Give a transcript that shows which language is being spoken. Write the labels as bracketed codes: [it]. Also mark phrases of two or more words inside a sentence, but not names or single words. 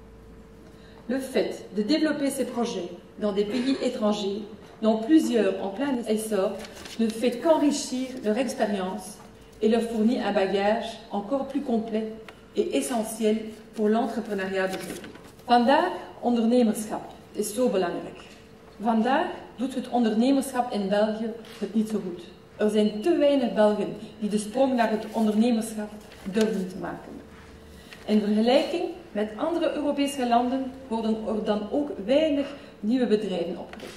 [fr] Le fait de développer ces projets dans des pays étrangers, dont plusieurs en plein essor, ne fait qu'enrichir leur expérience et leur fournit un bagage encore plus complet et essentiel voor l'entrepreneuriat d'aujourd'hui. [nl] Vandaag ondernemerschap is zo belangrijk. Vandaag doet het ondernemerschap in België het niet zo goed. Er zijn te weinig Belgen die de sprong naar het ondernemerschap durven te maken. In vergelijking met andere Europese landen worden er dan ook weinig nieuwe bedrijven opgericht.